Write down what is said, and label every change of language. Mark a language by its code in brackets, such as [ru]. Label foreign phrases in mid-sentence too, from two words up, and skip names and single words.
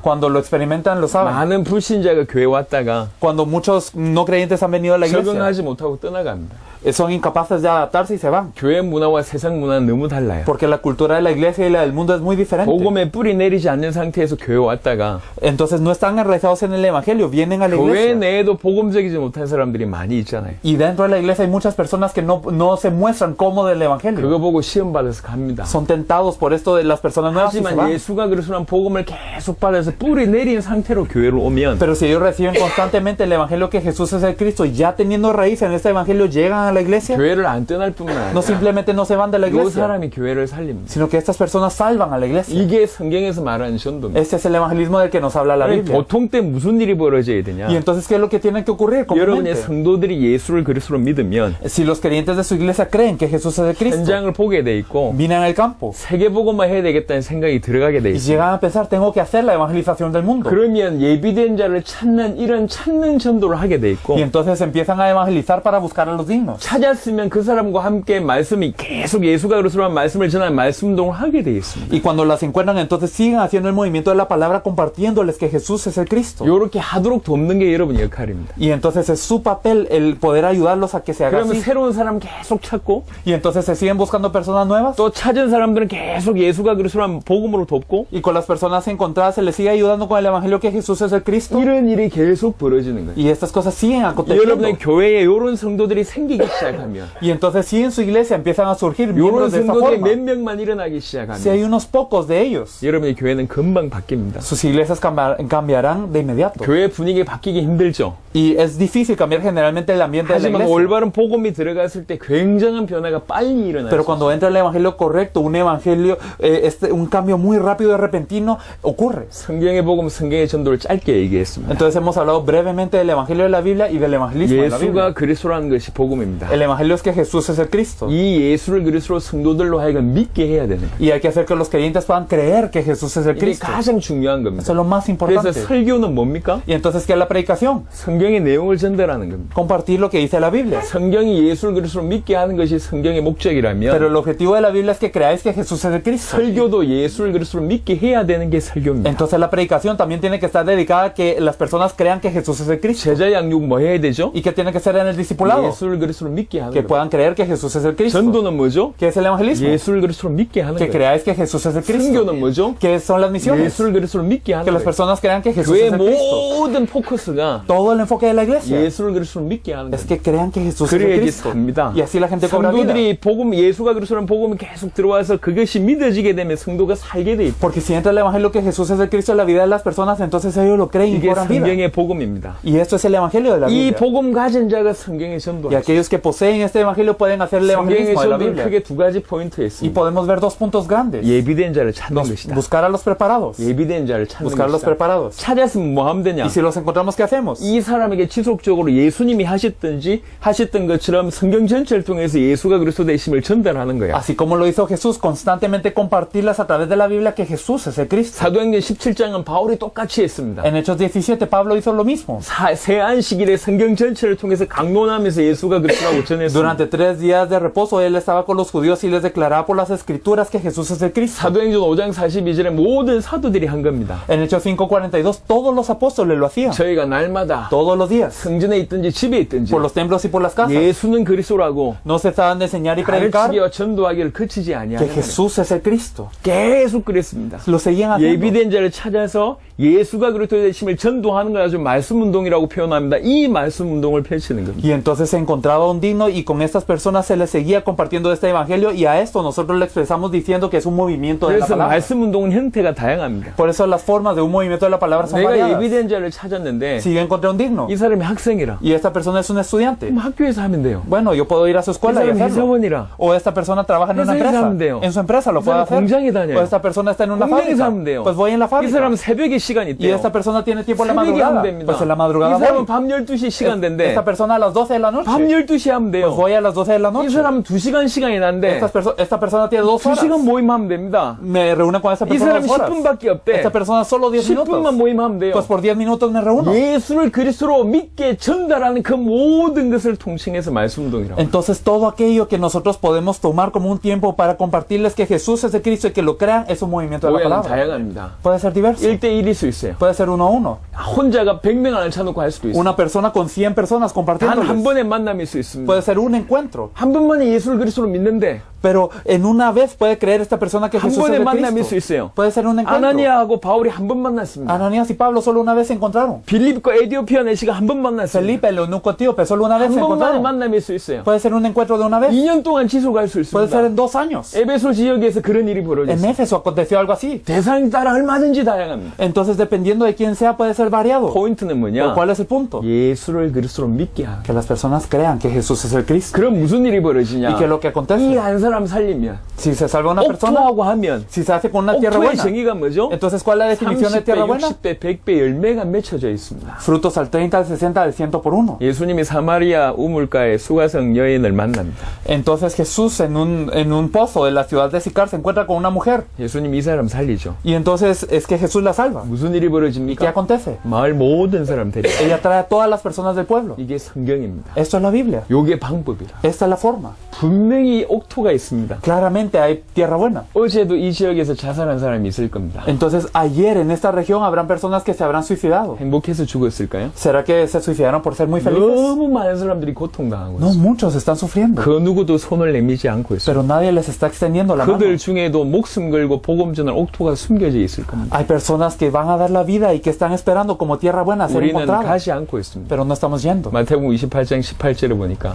[es] Cuando lo experimentan, lo saben. [ko] 많은 불신자가 교회 왔다가 [es] Cuando muchos no creyentes han venido a la iglesia, [ko] 적응하지 못하고 떠나갑니다. [es] son incapaces de adaptarse y se van. [ko] 교회 문화와 세상 문화는 너무 달라요. [es] Porque la cultura de la iglesia y la del mundo es muy diferente. [ko] 복음에 뿌리 내리지 않는 상태에서 교회 왔다가 [es] Entonces no están enraizados en el evangelio, vienen a la [ko] 교회 [es] iglesia. [ko] 내에도 복음적이지 못한 사람들이 많이 있잖아요. [es] Y dentro de la iglesia hay muchas personas que no se muestran como del evangelio. [ko] 그거 보고 시험 받아서 갑니다. [es] Son tentados por esto de las personas nuevas y se [ko] 하지만 [es] van. [ko] 예수가 그리스도란 복음을 계속 받아서 뿌리 내린 상태로 교회로 오면 [es] Pero si ellos reciben constantemente el evangelio que Jesús es el Cristo, ya teniendo raíz en este evangelio, llegan a la iglesia, [ko] 교회를 안 떠날 뿐만 [es] no [ko] 아니라 [es] simplemente no se van de la [ko] 이 [es] iglesia, [ko] 사람이 교회를 살립니다. [es] sino que estas personas salvan a la iglesia. [ko] 이게 성경에서 말하는 전도입니다. [es] Este es el evangelismo del que nos habla la [ko] 아니, [es] Biblia. [ko] 보통 때 무슨 일이 벌어져야 되냐? [es] Y entonces, ¿qué es lo que tiene que ocurrir [ko] 여러분의 [es] comúnmente? [ko] 성도들이 예수를 그리스도로 믿으면 [es] Si los creyentes de su iglesia creen que Jesús es el Cristo, [ko] 현장을 보게 돼 있고 [es] vienen al campo [ko] 세계복음만 해야 되겠다는 생각이 들어가게 돼 [es] y [ko] 있어요. [es] llegan a pensar, tengo que hacer la evangelización del mundo. [ko] 그러면 예비된 자를 찾는 이런 찾는 전도를 하게 돼 있고 [es] Y entonces empiezan a evangelizar para buscar a los dignos. [ko] 찾았으면 그 사람과 함께 말씀이 계속 예수가 그리스도란 말씀을 전하는 말씀 운동을 하게 돼 있습니다. [es] Y cuando las encuentran, entonces siguen haciendo el movimiento de la palabra compartiéndoles que Jesús es el Cristo. [ko] 이렇게 하도록 돕는 게 여러분 역할입니다. [es] Y entonces es su papel el poder ayudarlos a que se haga [ko] 그러면 [es] así. [ko] 새로운 사람 계속 찾고 [es] Y entonces se siguen buscando personas nuevas. [ko] 또 찾은 사람들은 계속 예수가 그리스도란 복음으로 돕고 [es] Y con las personas encontradas se les sigue ayudando con el evangelio que Jesús es el Cristo. [ko] 이런 일이 계속 벌어지는 거예요. [es] Y estas cosas siguen aconteciendo. [ko] 여러분의 교회에 이런 성도들이 생기기 시작하면 [es] Y entonces si en su iglesia empiezan a surgir [ko] 이런 [es] miembros de esa [ko] 성도들이 [es] forma, [ko] 몇 명만 일어나기 [es] si hay [ko] 시작하면 [es] unos pocos de ellos, [ko] 여러분의 교회는 금방 바뀝니다. [es] sus iglesias cambiarán de inmediato. [ko] 교회 분위기 바뀌기 힘들죠. [es] Y es difícil cambiar generalmente el ambiente de la [ko] 하지만 [es] iglesia. [ko] 올바른 복음이 들어갔을 때 굉장한 변화가 빨리 일어나요. [es] Pero cuando entra el evangelio correcto, un evangelio, un cambio muy rápido y repentino ocurre. [ko] 성경의 복음, 성경의 전도를 짧게 얘기했습니다. [es] Entonces hemos hablado brevemente del evangelio de la Biblia y del evangelismo de la Biblia. [ko] 예수가 그리스도라는 것이 복음입니다. [es] El evangelio es que Jesús es el Cristo. [ko] 이 예수를 그리스도 성도들로 하여금 믿게 해야 되는 거예요. [es] Y hay que hacer que los creyentes puedan creer que Jesús es el [ko] 이게 [es] Cristo. [ko] 가장 중요한 [es] Eso [ko] 겁니다. [es] es lo más [ko] 그래서 [es] importante. [ko] 설교는 뭡니까? [es] Y entonces, ¿qué es la predicación? [ko] 성경의 내용을 전달하는 겁니다. [es] Compartir lo que dice la Biblia. [ko] 성경이 예수를 그리스도로 믿게 하는 것이 성경의 [es] Pero [ko] 목적이라면 [es] el objetivo de la Biblia es que creáis que Jesús es el Cristo. [ko] 설교도 예수를 그리스도로 믿게 해야 되는 게 설교입니다. [es] Entonces la predicación también tiene que estar dedicada a que las personas crean que Jesús es el Cristo. [ko] 제자 양육 뭐 해야 되죠? [es] ¿Y qué tiene que ser en el discipulado? [ko] 예수를 그리스도로 믿게 하는 [es] Que [ko] 겁니다. [es] puedan creer que Jesús es el Cristo. [ko] 전도는 뭐죠? [es] ¿Qué es el evangelismo? [ko] 예수를 그리스도로 믿게 하는 [es] Que [ko] 거예요. [es] creáis que Jesús es el Cristo. [ko] 선교는 뭐죠? [es] ¿Qué son las misiones? [ko] 예수를 그리스도로 믿게 [es] Que [ko] 하는 [es] las [ko] 거예요. [es] personas crean que Jesús [ko] 교회의 [es] es el Cristo. [ko] 모든 포커스가 [es] Todo el enfoque de la iglesia [ko] 예수를 그리스도로 믿게 하는 [es] es [ko] 거예요. [es] que crean que Jesús es el [ko] 그래야지 [es] Cristo. [ko] 삽니다. [es] Y así la gente cobra vida. [ko] 성도들이 복음, 예수가 그리스도라는 복음이 계속 들어와서 그것이 믿어지게 되면 성도가 살게 돼 있고 [es] Porque si entra el evangelio que Jesús es el Cristo en la vida de las personas, entonces ellos lo creen y [ko] 이게 [es] cobran vida. [ko] 성경의 복음입니다. [es] Y esto es el evangelio de la [ko] 이 [es] Biblia. [ko] 복음 가진 자가 성경의 [es] Y [ko] 전도하죠. [es] aquellos que poseen este evangelio pueden hacer el [ko] 성경의 [es] evangelismo de la [ko] 전도는 [es] Biblia. [ko] 크게 두 가지 포인트가 [es] Y [ko] 있습니다. [es] podemos ver dos puntos grandes. [ko] 예비된 자를 찾는 것이다. [es] Buscar a los preparados. [ko] 예비된 자를 찾는 [es] Buscar a los [ko] 것이다. [es] preparados. [ko] 찾았으면 뭐 하면 되냐? [es] Y si los encontramos, ¿qué hacemos? [ko] 이 사람에게 지속적으로 예수님이 하셨던 것처럼 성경 전체를 통해서 예수가 그리스도 되심을 전달하는 거야. [es] Así como lo hizo Jesús, constantemente compartirlas a través de la Biblia que Jesús es el Cristo. [ko] 사도행전 17장은 바울이 똑같이 했습니다. [es] En Hechos 17, Pablo hizo lo mismo. [ko] 새 안식일에 성경 전체를 통해서 강론하면서 예수가 그리스도라고 전했습니다. [es] Durante 3 días de reposo, él estaba con los judíos y les declaraba por las escrituras que Jesús es el Cristo. [ko] 사도행전 5장 42절에 모든 사도들이 한 겁니다. [es] En Hechos 5:42, todos los apóstoles lo hacían. [ko] 저희가 날마다 [es] Todos todos los días, [ko] 성전에 있든지 집에 있든지 [es] por los templos y por las casas. [ko] 예수는 그리스도라고 [es] No se estaban de enseñar y predicar [ko] 가르치기와 전도하기를 그치지 [es] que [ko] 아니하는 [es] Jesús es el Cristo. [ko] 계속 그랬습니다. [es] Lo seguían haciendo. [ko] 예비된 자를 찾아서 예수가 그리스도의 되심을 전도하는 걸 아주 말씀 운동이라고 표현합니다. 이 말씀 운동을 펼치는 겁니다. [es] Y entonces se encontraba un digno y con estas personas se les seguía compartiendo este evangelio y a esto nosotros le expresamos diciendo que es un movimiento de la [ko] 그래서 [es] palabra. [ko] 말씀 운동은 형태가 다양합니다. [es] Por eso las formas de un movimiento de la palabra son [ko] 내가 [es] variadas. [ko] 예비된 자를 찾았는데 [es] Si yo encontré un digno [ko] 이 사람이 학생이라 [es] y esta persona es un estudiante, [ko] 그럼 학교에서 하면 돼요. [es] bueno, yo puedo ir a su [ko] 이 [es] escuela y [ko] 사람이 [es] hacerlo. [ko] 회사원이라 [es] O esta persona trabaja en una [ko] 회사에서 [es] empresa. [ko] 하면 돼요. [es] En su empresa lo [ko] 이 [es] puede [ko] 사람은 [es] hacer. [ko] 공장에 다녀요. [es] O esta persona está en una [ko] 공장에서 [es] fábrica. [ko] 하면 돼요. [es] Pues voy en la [ko] 이 [es] fábrica. [ko] 사람은 새벽에 시간이 [es] Y [ko] 있대요. [es] esta persona tiene tiempo en la [ko] 새벽에 하면 [es] madrugada. [ko] 됩니다. [es] Pues en la [ko] 이 [es] madrugada [ko] 사람은 [es] voy. [ko] 밤 12시 시간대인데 [es] Esta persona a las 12 de la noche. [ko] 밤 12시 하면 [es] Pues [ko] 돼요. [es] voy a las 12 de la [ko] 이 [es] noche. [ko] 사람은 2시간 시간이 난데 [es] Esta persona tiene 2 horas. [ko] 2시간 모임하면 됩니다. [es] Me reúno con esta [ko] 이 [es] persona [ko] 사람은 [es] 2 horas. [ko] 10분밖에 없대. [es] Esta persona solo 10 [ko] 10분만 [es] minutos. [ko] 모임하면 돼요. [es] Pues por 10 minutos me reúno. [ko] 예수를 그리스도로 믿게 전달하는 그 모든 것을 통칭해서 말씀 운동이라고. [es] Entonces todo aquello que nosotros podemos tomar como un tiempo para compartirles que Jesús es el Cristo y que lo crean es un movimiento de la [ko] 모양은 [es] palabra. [ko] 다양합니다. [es] Puede ser diverso. [ko] 1대1일 수 있어요. [es] Puede ser 1 a 1. [ko] 혼자가 100명 안을 쳐놓고 할 수도 있어요. [es] Una persona con 100 personas [ko] 단 한 [es] compartiéndoles. [ko] 번의 만남일 수 있습니다. [es] Puede ser un encuentro. [ko] 한 번만에 예수를 그리스도로 믿는데 [es] Pero en una vez puede creer esta persona que [ko] 한 [es] Jesús es [ko] 번의 [es] el [ko] 만남일 수 [es] Cristo. [ko] 있어요. [es] Puede ser un encuentro. [ko] 아나니아하고 바울이 한 번 만났습니다. [es] Ananías y Pablo solo una vez se encontraron. [ko] 빌립과 에디오피아 내시가 한 번 만났습니다. [es] Felipe, el eunuco etíope, solo una vez [ko] 한 [es] se [ko] 번만의 [es] encontraron. [ko] 만남일 수 있어요. [es] Puede ser un encuentro de una vez. [ko] 2년 동안 지속할 수 [es] Puede ser [ko] 있습니다. [es] en 2 años. [ko] 에베소 지역에서 그런 일이 [es] En [ko] 벌어졌어요. [es] Éfeso aconteció algo así. [ko] 대상에 따라 얼마든지 다양합니다. [es] Entonces, dependiendo de quién sea, puede ser variado. [ko] 포인트는 [es] Pero [ko] 뭐냐? [es] ¿cuál es el punto? [ko] 예수를 그리스도로 믿게 하는. [es] Que las personas crean que Jesús es el Cristo. [ko] 그럼 무슨 일이 벌어지냐? [es] ¿Y qué es lo que [ko] 이 [es] acontece? [ko] 한 사람 살리면 [es] Si se salva una persona, [ko] 옥토하고 하면 [es] si se hace con una tierra [ko] 옥토의 [es] buena, [ko] 정의가 뭐죠? [es] entonces ¿cuál es la definición de [ko] 30배, [es] tierra buena? [ko] 60배, 100배 열매가 맺혀져 있습니다. [es] Frutos al 30, al 60, al 100 por 1. [ko] 예수님이 사마리아 우물가에 수가성 여인을 만납니다. [es] Entonces Jesús en un pozo de la ciudad de Sicar se encuentra con una mujer. [ko] 예수님이 이 사람 살리죠. [es] Y entonces es que Jesús la salva. [ko] 무슨 일이 [es] ¿Y qué [ko] 벌어집니까? [es] acontece? [ko] 마을 모든 사람 데리고. [es] Ella trae a todas las personas del pueblo. [ko] 이게 성경입니다. [es] Esto es la Biblia. [ko] 요게 방법이라. [es] Esta es la forma. [ko] 분명히 옥토가 있습니다. [es] Claramente hay tierra buena. [ko] 어제도 이 지역에서 자살한 사람이 있을 겁니다. [es] Entonces ayer en esta región habrán personas que se habrán suicidado. [ko] 행복해서 죽었을까요? [es] ¿Será que se suicidaron por ser muy felices? [ko] 너무 많은 사람들이 고통당하고 [es] No, [ko] 있어요. [es] muchos están sufriendo. [ko] 그 누구도 손을 내밀지 않고 있어요. [es] Pero nadie les está extendiendo la mano. [ko] 그들 중에도 목숨 걸고 복음 전할 옥토가 숨겨져 있을 겁니다. [es] Hay personas que van a dar la vida y que están esperando como tierra buena a ser [ko] 우리는 [es] encontradas. [ko] 가지 않고 있습니다. [es] Pero no estamos yendo. [ko] 마태복음 28장 18절에 보니까